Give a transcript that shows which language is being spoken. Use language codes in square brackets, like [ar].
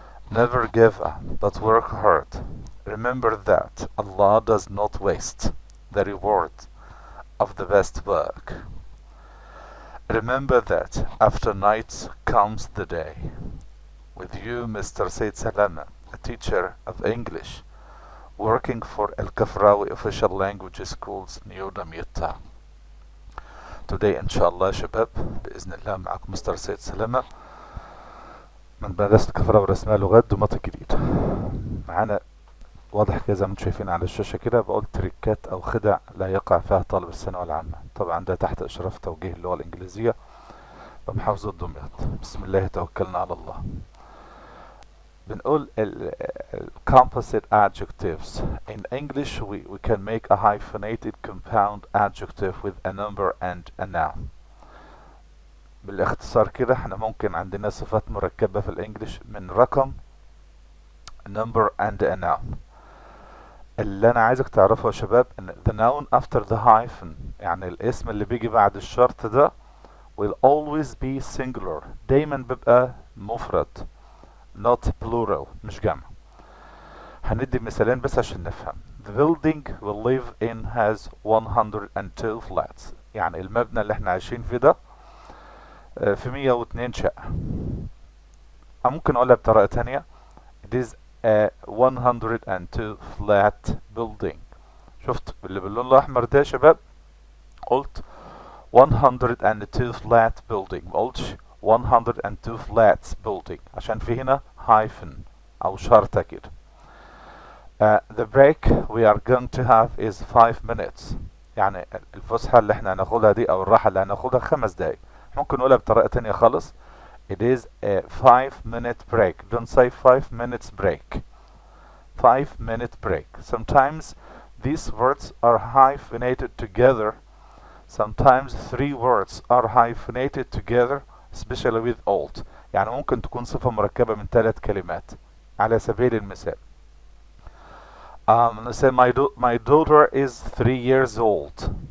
[en] Never give up, but work hard. Remember that Allah does not waste the reward of the best work. Remember that after night comes the day. With you, Mr. Said Salama, a teacher of English, working for Al Kafrawi Official Language Schools, New Damietta. Today, [ar] inshallah, شباب, بإذن الله معكم مستر سيد سلامة من مدرسة الكفراوي رسمها لغات دمياط الجديد. معانا واضح كده زي ما انتم شايفين على الشاشة كده، بقول تريكات أو خدع لا يقع فيها طالب الثانوية العامة. طبعا ده تحت إشراف توجيه اللغة الإنجليزية بمحافظة دمياط. بسم الله توكلنا على الله. بنقول [en] composite adjectives. In English we can make a hyphenated compound adjective with a number and a noun. [ar] بالاختصار كده احنا ممكن عندنا صفات مركبة في الانجليش من رقم [en] number and a noun. [ar] اللي انا عايزك تعرفه يا شباب ان [en] the noun after the hyphen [ar] يعني الاسم اللي بيجي بعد الشرط ده [en] will always be singular. [ar] دايما بيبقى مفرد [en] not plural [ar] مش جمع. هندي مثالين بس عشان نفهم. [en] The building we live in has 102 flats. [ar] يعني المبنى اللي احنا عايشين فيه ده في 102 شقة. ممكن اقولها بطريقة تانية. [en] It is a 102 flat building. [ar] شفت اللي باللون الأحمر ده يا شباب؟ قلت [en] 102 flat building، [ar] ما قلتش [en] 102 flats building [ar] عشان في هنا hyphen أو شرطة كده. [en] The break we are going to have is 5 minutes. [ar] يعني الفسحة اللي احنا هناخدها دي أو الراحة اللي هناخدها 5 دقايق. ممكن نقولها بطريقة تانية خالص. [en] It is a 5-minute break. Don't say 5 minutes break. 5-minute break. Sometimes these words are hyphenated together. Sometimes 3 words are hyphenated together, especially with old. [ar] يعني ممكن تكون صفة مركبة من 3 كلمات. على سبيل المثال. [en] Let's say my daughter is 3 years old.